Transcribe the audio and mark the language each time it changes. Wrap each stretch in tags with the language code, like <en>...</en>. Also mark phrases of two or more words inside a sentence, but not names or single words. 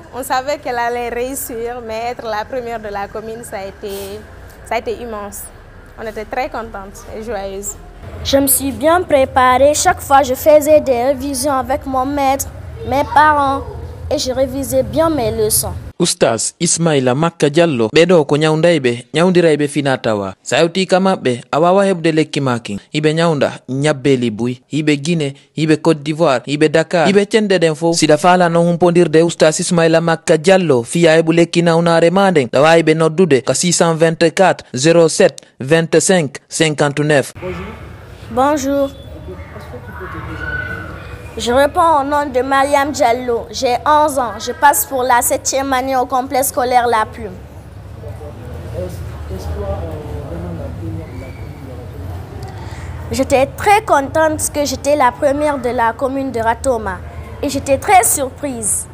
<fr>On savait qu'elle allait réussir, mais être la première de la commune, ça a été immense. On était très contentes et joyeuses. Je me suis bien préparée. Chaque fois, je faisais des révisions avec mon maître, mes parents et je révisais bien mes leçons.</fr> <ff>Oustaz Ismaila Makka Diallo ɓeɗo ko ñawdayɓe ñawdirayɓe finatawa sa yewtika maɓɓe a wawa heɓde lekki makin hiɓe ñawda ñabbeli buy hiɓe Guinée hiɓe Côte d'Ivoire hiɓe Dakar hiɓe cenɗe ɗen fof siɗa falano humpodirde Oustaz Ismaila Makka Diallo fiya heɓu lekki nawnare ma nden ɗa wawi ɓe noddude ka 624 07 25 59.</ff> <fr>Bonjour. Je réponds au nom de Mariam Diallo. J'ai 11 ans. Je passe pour la 7e année au complexe scolaire La Plume. J'étais très contente que j'étais la première de la commune de Ratoma et j'étais très surprise.</fr>